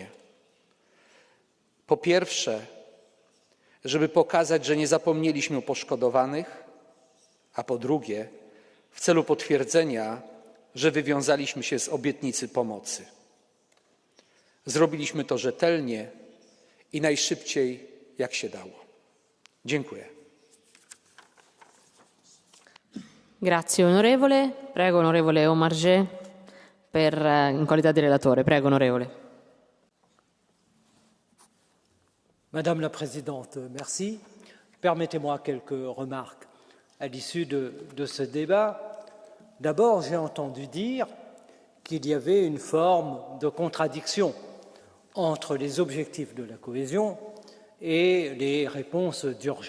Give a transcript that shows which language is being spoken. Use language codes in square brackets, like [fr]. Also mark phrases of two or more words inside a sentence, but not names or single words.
[pl] Po pierwsze, żeby pokazać, że nie zapomnieliśmy o poszkodowanych, a po drugie, w celu potwierdzenia, że wywiązaliśmy się z obietnicy pomocy. Zrobiliśmy to rzetelnie i najszybciej, jak się dało. Dziękuję. [it] Grazie onorevole. Prego onorevole Omarjee in qualità di relatore. Prego onorevole. [fr] Madame la Présidente, merci. Permettez-moi quelques remarques à l'issue de ce débat. D'abord, j'ai entendu dire qu'il y avait une forme de contradiction entre les objectifs de la cohésion et les réponses d'urgence.